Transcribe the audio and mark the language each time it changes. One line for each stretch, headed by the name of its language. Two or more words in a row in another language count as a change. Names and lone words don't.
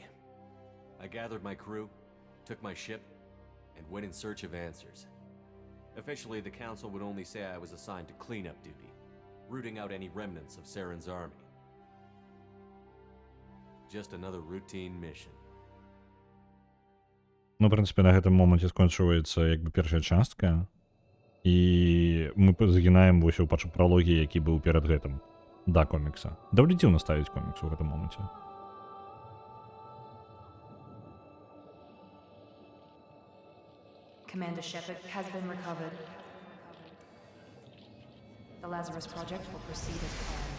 English: I gathered my crew, took my ship, and went in search of answers. Officially, the Council would only say I was assigned to cleanup duty, rooting out any remnants of Saren's army. Just another routine mission.
Belarusian: Ну, в прынцыпе, на гэтым моманце скончваецца як бы першая частка, і мы загінаем вось у пралогі, які быў перад гэтым, да комікса. Даволі дзіўна ставіць комікс у гэтым моменце.
English: Commander Shepard has been recovered. The Lazarus Project will proceed as planned.